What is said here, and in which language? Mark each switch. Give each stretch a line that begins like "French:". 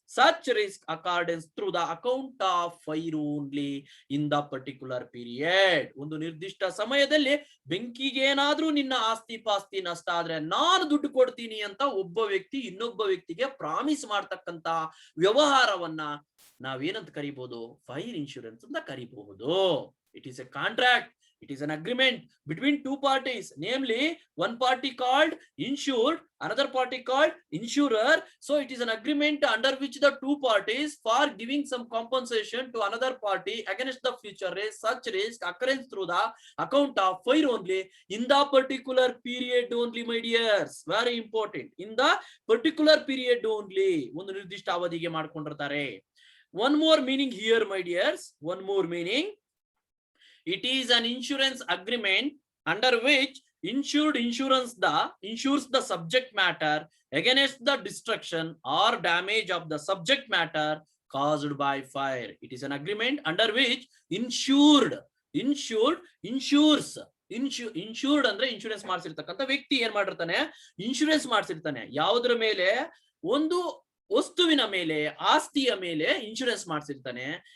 English: Such risk accordance through the account of fire only in the particular period.
Kannada: ಒಂದು ನಿರ್ದಿಷ್ಟ ಸಮಯದಲ್ಲಿ ಬೆಂಕಿಗೆ ಏನಾದ್ರೂ ನಿನ್ನ ಆಸ್ತಿ ಪಾಸ್ತಿ ನಷ್ಟ ಆದ್ರೆ ನಾನು ದುಡ್ಡು ಕೊಡ್ತೀನಿ ಅಂತ ಒಬ್ಬ ವ್ಯಕ್ತಿ ಇನ್ನೊಬ್ಬ ವ್ಯಕ್ತಿಗೆ ಪ್ರಾಮಿಸ್ ಮಾಡ್ತಕ್ಕಂತ ವ್ಯವಹಾರವನ್ನ ನಾವೇನಂತ ಕರಿಬಹುದು? ಫೈರ್ ಇನ್ಶೂರೆನ್ಸ್ ಅಂತ ಕರಿಬಹುದು.
English: It is a contract It is an agreement between two parties, namely one party called insured, another party called insurer. So it is an agreement under which the two parties for giving some compensation to another party against the future risk. Such risk occurrence through the account of fire only in the particular period only, my dears. Very important. In the particular period only.
Kannada: ಒಂದು ನಿರ್ದಿಷ್ಟ ಅವಧಿಗೆ ಮಾಡ್ಕೊಂಡಿರ್ತಾರೆ.
English: One more meaning here, my dears. One more meaning. It is an insurance agreement under which insured insures the subject matter against the destruction or damage of the subject matter caused by fire. It is an agreement under which insured insures.
Kannada: Insured ಅಂದ್ರೆ insurance ಮಾಡಿಸಿರ್ತಕ್ಕಂಥ ವ್ಯಕ್ತಿ ಏನ್ ಮಾಡಿರ್ತಾನೆ, insurance ಮಾಡಿಸಿರ್ತಾನೆ. ಯಾವುದ್ರ ಮೇಲೆ? ಒಂದು ವಸ್ತುವಿನ ಮೇಲೆ, ಆಸ್ತಿಯ ಮೇಲೆ ಇನ್ಶೂರೆನ್ಸ್ ಮಾಡಿಸಿರ್ತಾನೆ.